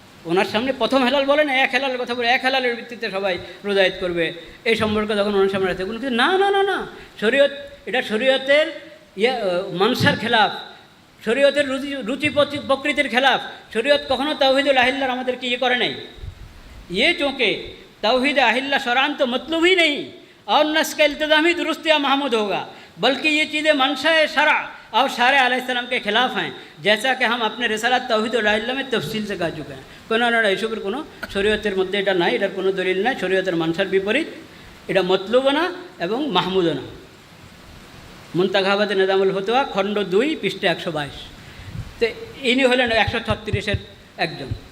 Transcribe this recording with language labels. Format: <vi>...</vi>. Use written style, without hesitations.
<bn>ওনার সামনে প্রথম হেলাল বলেন, এক হেলালের কথা বলে, এক হেলালের ভিত্তিতে সবাই রোজা ঈদ করবে, এই সম্পর্কে যখন ওনার সামনে আছে, কিন্তু না না না না, শরীয়ত, এটা শরীয়তের মানসার খেলাফ, শরীয়তের রুচি প্রকৃতির খেলাফ। শরীয়ত কখনো তাওহীদুল আহিল্লার আমাদেরকে করে নাই।</bn> <hi>চোঁকে তাওহীদ আহিল্ला शरान तो मतलब ही नहीं और न इसका इल्तिज़ाम ही दुरुस्त या महमूद होगा, बल्कि ये चीज़ें मंशा शरा और शारे अलैहिस्सलाम के खिलाफ हैं, जैसा कि हम अपने रिसालात तौहीद और আহিল্লা में तफसील से कह चुके हैं।</hi> <bn>কোনো না এসবের কোনো শরীয়তের মধ্যে এটা নাই, এটার কোনো দলিল নাই, শরীয়তের মানসার বিপরীত, এটা মতলুবও না এবং মাহমুদও না। মুনতাখাবাতে নিজামুল ফতোয়া খণ্ড 2 পৃষ্ঠা 122। তো ইনি হলেন 136-এর একজন।</bn>